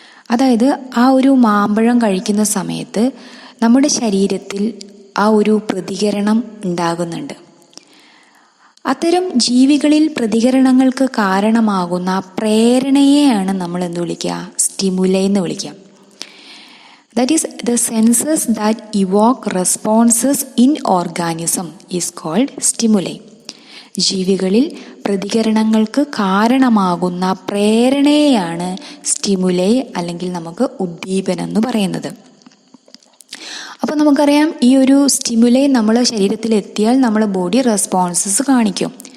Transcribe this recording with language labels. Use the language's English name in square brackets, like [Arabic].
[Malayalam] അതായത് ആ ഒരു മാമ്പഴം കഴിക്കുന്ന സമയത്ത് നമ്മുടെ ശരീരത്തിൽ ആ ഒരു പ്രതികരണം ഉണ്ടാകുന്നുണ്ട്. അത്തരം ജീവികളിൽ പ്രതികരണങ്ങൾക്ക് കാരണമാകുന്ന പ്രേരണയെയാണ് നമ്മൾ എന്ത് വിളിക്കുക, സ്റ്റിമുലൈ എന്ന് വിളിക്കുക. [English] That is, the senses that evoke responses in organism is called stimuli. [Malayalam] ജീവികളിൽ പ്രതികരണങ്ങൾക്ക് കാരണമാകുന്ന പ്രേരണയെയാണ് സ്റ്റിമുലൈ അല്ലെങ്കിൽ നമുക്ക് ഉദ്ദീപനം എന്ന് പറയുന്നത്. അപ്പോൾ നമുക്കറിയാം, ഈ ഒരു സ്റ്റിമുലൈ നമ്മളെ ശരീരത്തിൽ എത്തിയാൽ നമ്മളെ ബോഡി റെസ്പോൺസസ് കാണിക്കും.